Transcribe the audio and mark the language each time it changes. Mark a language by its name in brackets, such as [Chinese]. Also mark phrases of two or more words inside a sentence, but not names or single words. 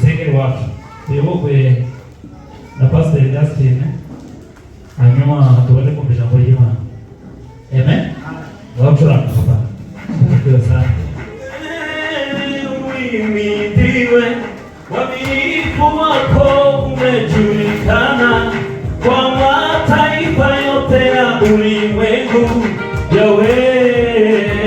[Kinyarwanda] iwacu tuyobowe na Pastor Justin, hanyuma tubone kumva ijambo ry'Imana. Amen. Wabacuranga papa. [Swahili] Ndio sana. Uhimidiwe, uaminifu wako umejulikana kwa mataifa yote ya ulimwengu. Yahweh,